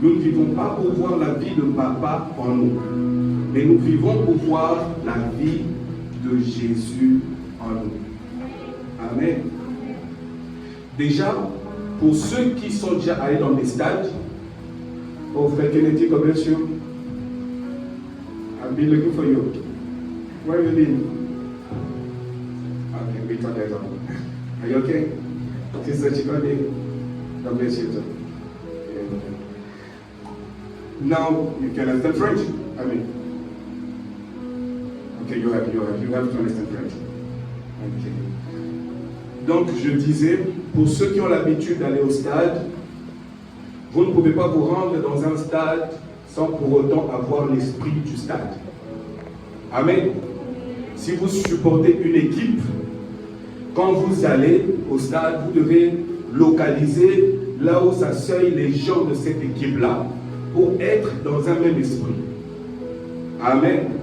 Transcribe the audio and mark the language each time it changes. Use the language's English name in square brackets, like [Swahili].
[French] Nous ne vivons pas pour voir la vie de papa en nous. Mais nous vivons pour voir la vie de Jésus en nous. Amen. Déjà, pour ceux qui sont déjà allés dans des stades, oh frère Kennedy, [English] God bless you. I've been looking for you. Where have you been? Okay, we talk later. Are you okay? Sister Chikode, God bless you too. Now you can understand French. I mean, okay, you have to understand French. Okay. [French] Donc je disais, pour ceux qui ont l'habitude d'aller au stade, vous ne pouvez pas vous rendre dans un stade sans pour autant avoir l'esprit du stade. Amen. Si vous supportez une équipe, quand vous allez au stade, vous devez localiser là où s'asseyent les gens de cette équipe-là pour être dans un même esprit. Amen.